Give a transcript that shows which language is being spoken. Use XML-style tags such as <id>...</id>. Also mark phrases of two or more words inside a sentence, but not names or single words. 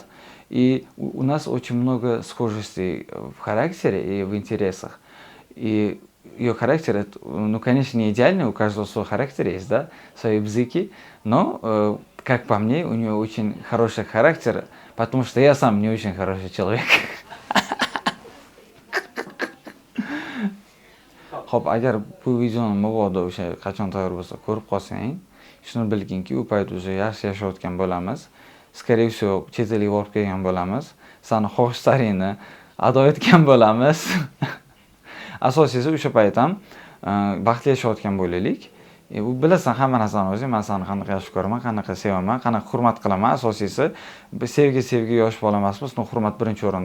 <ru>И у нас очень много схожестей в характере и в интересах. И ее характер, ну, конечно, не идеальный, у каждого свой характер есть, да, свои бзыки, но, как по мне, у нее очень хороший характер, потому что я сам не очень хороший человек.</ru> <uz>Xo'p, agar bu videoni mabodo o'sha qachon tayyor bo'lsa ko'rib qolsang, shuni bilginki, u payt o'zi yaxshi yashayotgan bo'lamiz.</uz> <ru>Скорее всего,</ru> <uz>chet elga borib kelgan bo'lamiz. Sani xohishlaringni ado etgan bo'lamiz. Asosiysi o'sha payt ham baxtli yashayotgan bo'laylik. U bilasan hamma narsani o'zing, men seni qanaqa yaxshi ko'raman, qanaqa sevaman, qanaqa hurmat qilaman. Asosiysi sevgi yosh bola emasmiz, hurmat birinchi o'rinda.</uz>